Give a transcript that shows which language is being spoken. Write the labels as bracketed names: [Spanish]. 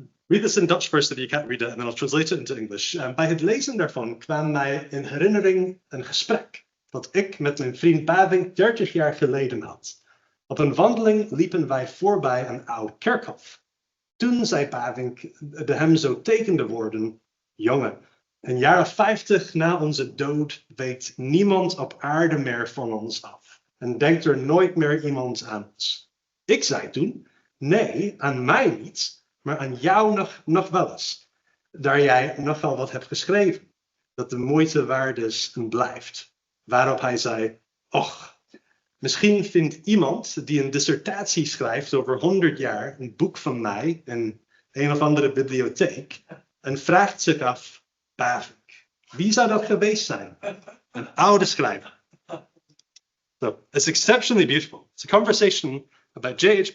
[English] Read this in Dutch first if you can't read it, and then I'll translate it into English. [Dutch] Bij het lezen daarvan kwam mij in herinnering een gesprek dat ik met mijn vriend Bavinck 30 jaar geleden had. Op een wandeling liepen wij voorbij een oud kerkhof. Toen zei Bavinck de hem zo tekende woorden: jongen, een jaar of 50 na onze dood weet niemand op aarde meer van ons af. En denkt er nooit meer iemand aan ons. Ik zei toen: nee, aan mij niet, maar aan jou nog wel eens. Daar jij nogal wat hebt geschreven, dat de moeite waard is en blijft. Waarop hij zei: och, misschien vindt iemand die een dissertatie schrijft over 100 jaar een boek van mij in een of andere bibliotheek en vraagt zich af: Bavinck, wie zou dat geweest zijn? Een oude schrijver. [English] So it's exceptionally beautiful. It's a conversation about J.H.